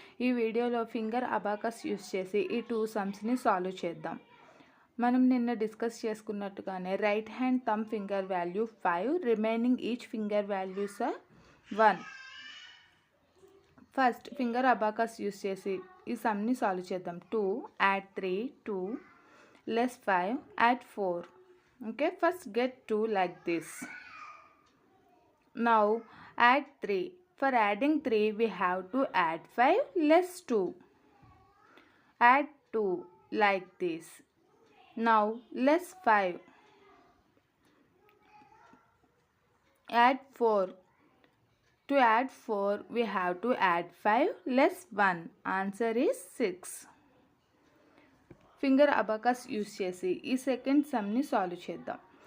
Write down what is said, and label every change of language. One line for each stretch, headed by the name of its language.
Telugu: ఈ వీడియోలో finger abacus use చేసి ఈ 2 సమ్స్ని సాల్వ్ చేద్దాం. మనం నిన్న discuss చేసుకున్నట్టుగానే right hand thumb finger value 5, remaining each finger values 1. First finger abacus use చేసి ఈ సమ్ని సాల్వ్ చేద్దాం.
English: 2 add 3, 2 less 5 add 4. Okay, first get 2 like this. Now add 3. For adding 3 we have to add 5 less 2. Add 2 like this. Now less 5. Add 4. To add 4 we have to add 5 less 1. Answer is 6.
Telugu: Finger abacus use చేసి ఈ second సమ్ని solve చేద్దాం.